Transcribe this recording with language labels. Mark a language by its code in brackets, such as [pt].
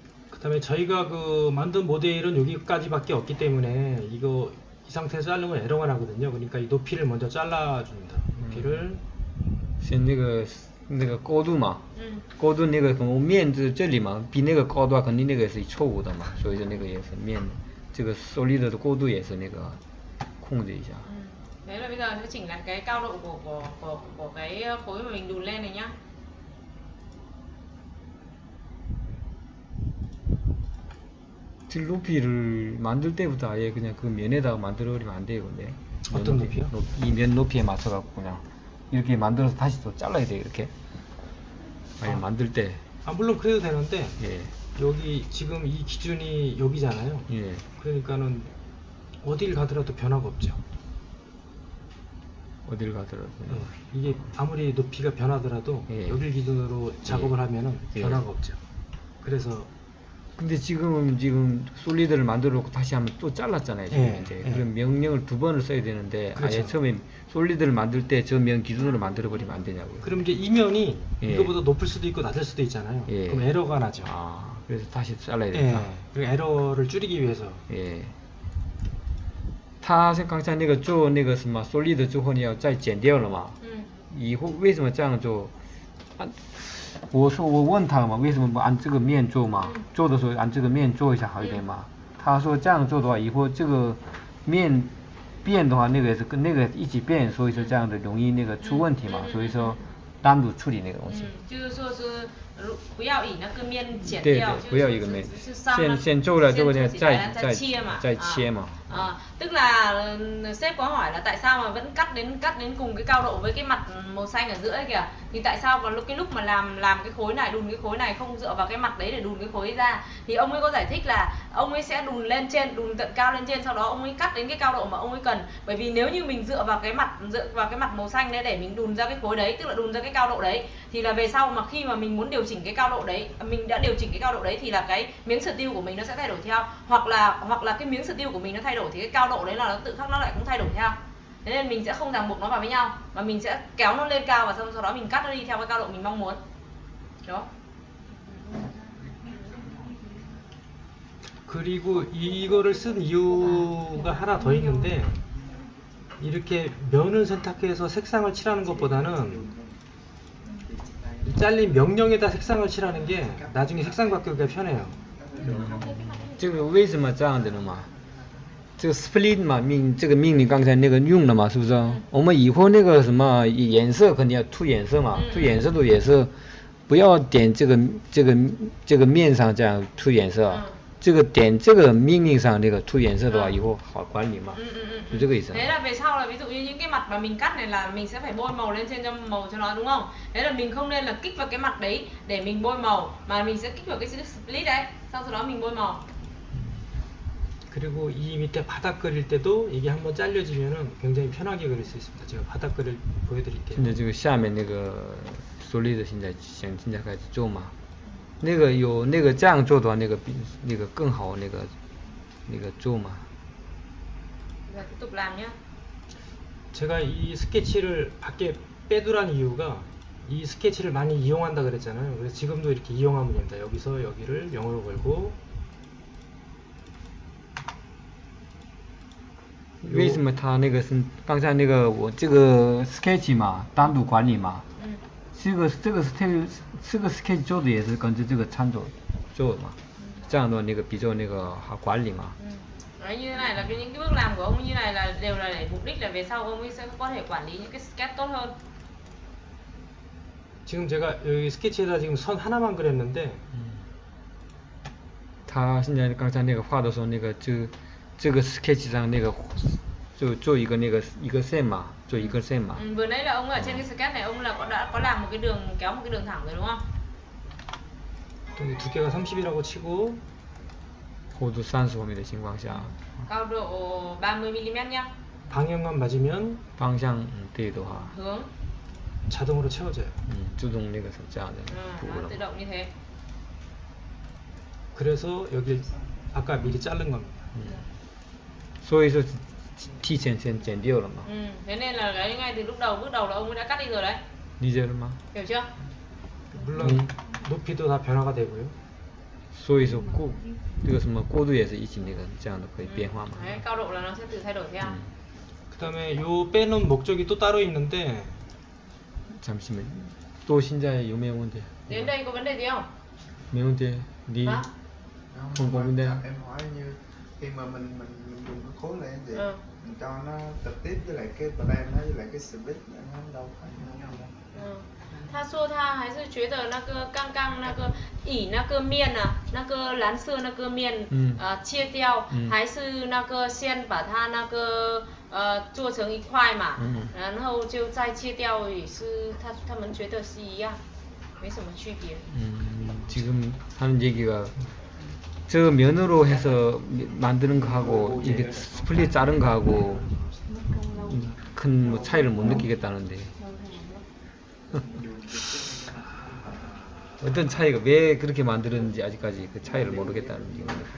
[ko] 그다음에 저희가 그 만든 모델은 여기까지밖에 없기 때문에 이거 이 상태에서 자르면 에러가 나거든요. 그러니까 이 높이를 먼저 잘라줍니다. 높이를 [zh] 先那个高度嘛，高度那个从面这里嘛，比那个高的话肯定那个是错误的嘛，所以说那个也是面这个 solid 的高度也是那个控制一下。 [vi] Thế là bây giờ sẽ chỉnh lại cái cao độ của cái khối mà mình đùn lên này nhá. [ko] 높이를 만들 때부터 아예 그냥 그 면에다가 만들어 버리면 안 돼요, 근데. 어떤 높이요? 이 면 높이에 맞춰 갖고 그냥 이렇게 만들어서 다시 또 잘라야 돼요, 이렇게. 아예 만들 때. 아 물론 그래도 되는데 예. 여기 지금 이 기준이 여기잖아요. 예. 그러니까는 어딜 가더라도 변화가 없죠. 어딜 가더라도. 이게 아무리 높이가 변하더라도 예. 여길 기준으로 작업을 하면은 예. 변화가 없죠. 그래서 근데 지금 솔리드를 만들어 놓고 다시 한번 또 잘랐잖아요, 지금 예, 이제. 예. 그럼 명령을 2번을 써야 되는데 그렇죠. 아예 처음에 솔리드를 만들 때 저 명 기준으로 만들어 버리면 안 되냐고요. 그럼 이제 이면이 예. 이거보다 높을 수도 있고 낮을 수도 있잖아요. 예. 그럼 에러가 나죠. 아, 그래서 다시 잘라야 예. 되겠다. 그리고 에러를 줄이기 위해서 [zh] 他是刚才那个做那个什么 solid 之后你要再剪掉了嘛？以后为什么这样做？我问他嘛，为什么不按这个面做嘛？做的时候按这个面做一下好一点嘛？他说这样做的话，以后这个面变的话，那个是跟那个一起变，所以说这样的容易那个出问题嘛，所以说单独处理那个东西。就是说是不要以那个面剪对掉，不要一个面，是先做了之后呢再切嘛，再切嘛。 [vi] Tức là sếp có hỏi là tại sao mà vẫn cắt đến cùng cái cao độ với cái mặt màu xanh ở giữa ấy kìa, thì tại sao vào cái lúc mà làm cái khối này, đùn cái khối này không dựa vào cái mặt đấy để đùn cái khối ra, thì ông ấy có giải thích là ông ấy sẽ đùn lên trên, đùn tận cao lên trên, sau đó ông ấy cắt đến cái cao độ mà ông ấy cần, bởi vì nếu như mình dựa vào cái mặt màu xanh đấy để mình đùn ra cái khối đấy, tức là đùn ra cái cao độ đấy, thì là về sau mà khi mà mình muốn điều chỉnh cái cao độ đấy, mình đã điều chỉnh cái cao độ đấy thì là cái miếng steel của mình nó sẽ thay đổi theo, hoặc là cái miếng steel của mình nó thay đổi thì cái cao độ đấy là nó tự khắc nó lại cũng thay đổi theo. Thế nên mình sẽ không ràng buộc nó vào với nhau, mà mình sẽ kéo nó lên cao và sau đó mình cắt nó đi theo cái cao độ mình mong muốn. Đó. [ko] 그리고 이거를 쓴 이유가 하나 더 있는데, 이렇게 면을 선택해서 색상을 칠하는 것보다는 잘린 명령에다 색상을 칠하는 게 나중에 색상 바꾸기가 편해요. [zh] 这个为什么这样的呢嘛？这个 split 嘛，这个命令刚才那个用了嘛，是不是？我们以后那个什么颜色肯定要涂颜色嘛，涂颜色都也是不要点这个面上这样涂颜色，这个点这个命令上那个涂颜色的话以后好管理嘛，就这个意思。 [vi] Thế là về sau là ví dụ như những cái mặt mà mình cắt này là mình sẽ phải bôi màu lên trên cho màu cho nó đúng không? Thế là mình không nên là kích vào cái mặt đấy để mình bôi màu mà mình sẽ kích vào cái chữ split đấy, xong sau đó mình bôi màu. [ko] 그리고 이 밑에 바닥 그릴 때도 이게 한번 잘려지면은 굉장히 편하게 그릴 수 있습니다. 제가 바닥 그릴 보여드릴게요. [zh] 现在这个下面那个solid现在开始做嘛，那个有那个这样做的话，那个比那个更好那个做嘛。 [vi] Giờ tiếp tục làm nhá. [ko] 제가 이 스케치를 밖에 빼두란 이유가 이 스케치를 많이 이용한다 그랬잖아요. 그래서 지금도 이렇게 이용하면 됩니다. 여기서 여기를 0으로 걸고 [zh] 为什么他那个是刚才那个我这个 sketch 嘛，单独管理嘛，这个 sketch 做的也是跟着这个参照做的嘛，这样的那个比较那个好管理嘛。 [vi] Đấy, như thế này là những cái bước làm của ông như này là đều là để mục đích là về sau ông ấy sẽ có thể quản lý những cái sketch tốt hơn. [ko] 지금 제가 여기 스케치에다 지금 선 하나만 그렸는데 [zh] 他现在刚才那个画的时候，那个这个 sketch 上那个就做一个线嘛，做一个线嘛。 [vi] Vừa nãy là ông ở trên cái sketch này ông là đã có làm một cái đường kéo một cái đường thẳng rồi đúng không? [ko] 또 두께가 30이라고 치고 [zh] 厚度30毫米的情况下， [vi] Cao độ 30 mm nhá. [ko] 방향만 맞으면 [zh] 方向对的话， [vi] Hướng. [ko] 자동으로 채워져요. [zh] 自动那个是这样的补 [vi] Nó [zh] 了 [vi] tự。 động như thế. [ko] 그래서 여기 아까 미리 자른 겁니다. [zh] 所以说提前先剪掉了嘛， [vi] Thế nên là cái ngay từ lúc đầu bước đầu là ông ấy đã cắt đi rồi đấy. [zh] 理解了吗？ [vi] Hiểu chưa? [ko] 물론 높이도 다 변화가 되고요. [zh] 所以说这个什么过渡也是一起那个这样的可以变化嘛。 [vi] Đấy, cao độ là nó sẽ tự thay đổi theo. [ko] 그 다음에 요 빼놓은 목적이 또 따로 있는데 잠시만, 또 [zh] 现在有没有问题？ [vi] Đến đây có vấn đề gì không? [zh] 没问题，你 [vi] Hả? không có vấn đề. Em hỏi như khi mà mình dùng cái khối này thì mình cho nó trực tiếp với lại cái brand nó với lại cái split nó đâu phải nó đâu. [zh] 他说他还是觉得那个刚刚那个以那个面啊，那个蓝色那个面切掉，还是那个先把它那个做成一块嘛，然后就再切掉，也是他们觉得是一样，没什么区别。 [ko] 지금 하는 얘기가 저 면으로 해서 만드는 거하고 이게 스플릿 자른 거하고 큰 뭐 차이를 못 느끼겠다는데 어떤 차이가 왜 그렇게 만들었는지 아직까지 그 차이를 모르겠다는 얘기입니다.